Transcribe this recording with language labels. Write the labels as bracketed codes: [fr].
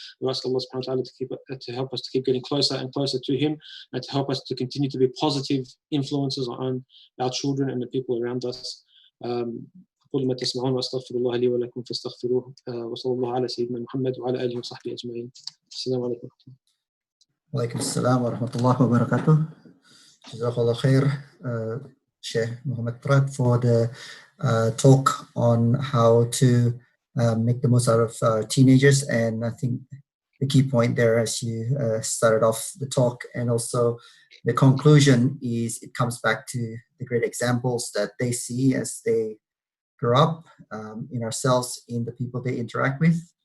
[en] We ask Allah Subhanahu wa Taala to help us to keep getting closer and closer to Him, and to help us to continue to be positive influences on our children and the people around us. [ar] أقول ما تسمعون وأستغفر الله لي ولكم فاستغفروه وصلى الله على سيدنا محمد وعلى آله وصحبه أجمعين. السلام عليكم. وعليكم السلام ورحمة الله وبركاته. [en] Jazakallah khair, Sheikh Mohammad Trad, for the talk on how to make the most out of teenagers. And I think the key point there, as you started off the talk, and also the conclusion, is it comes back to the great examples that they see as they grow up in ourselves, in the people they interact with.